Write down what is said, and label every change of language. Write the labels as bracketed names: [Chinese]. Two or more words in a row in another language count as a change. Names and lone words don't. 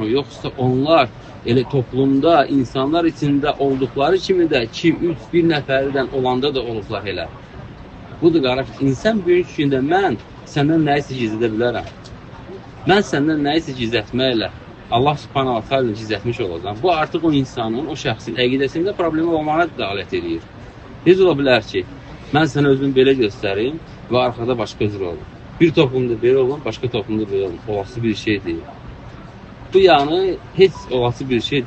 [Azerbaijani] Yoxsa onlar elə toplumda, insanlar içində olduqları kimi də 2, 3, bir nəfərdən olanda da olublar elə. Budur qardaş, insan böyükündə mən səndən nəyisə gizlədə bilərəm. Mən səndən nəyisə gizlətməklə Allah [Arabic] سبحانه وتعالى [Azerbaijani] gizlətmiş olacaq. Bu artıq o insanın, o şəxsin əqidəsində problemi olmağına dəlalət edir. Necə ola bilər ki, Mən sənə özümü belə göstərim və arxada başqa cür olur. Bir toplumda belə olun, başqa toplumda belə olun. Olası bir şey deyil. Bu yəni heç olası bir şeydir.